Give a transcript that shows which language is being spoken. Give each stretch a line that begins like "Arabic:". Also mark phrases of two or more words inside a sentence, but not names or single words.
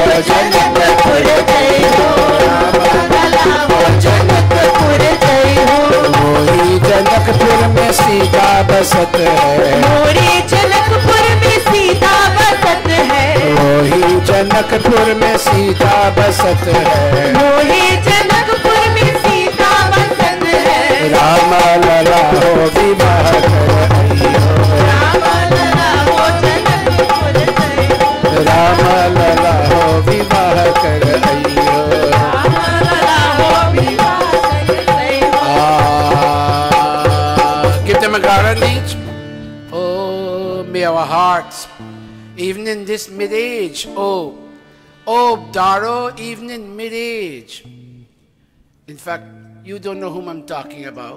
Bhojpuri: जनकपुर जय हो राम लला हो जनकपुर जय हो मोरी जनकपुर में सीता बसत है मोरी जनकपुर में सीता बसत है मोही जनकपुर में सीता बसत है मोही जनकपुर में सीता बसत है राम लला हो विवाह कर आई हो राम लला हो जनकपुर जय राम लला हो विवाह कर आई हो राम लला हो विवाह कर आई हो
English: Give them a garland each. Oh, may our hearts, even in this mid-age, oh Daro, even in mid-age. In fact, you don't know whom I'm talking about.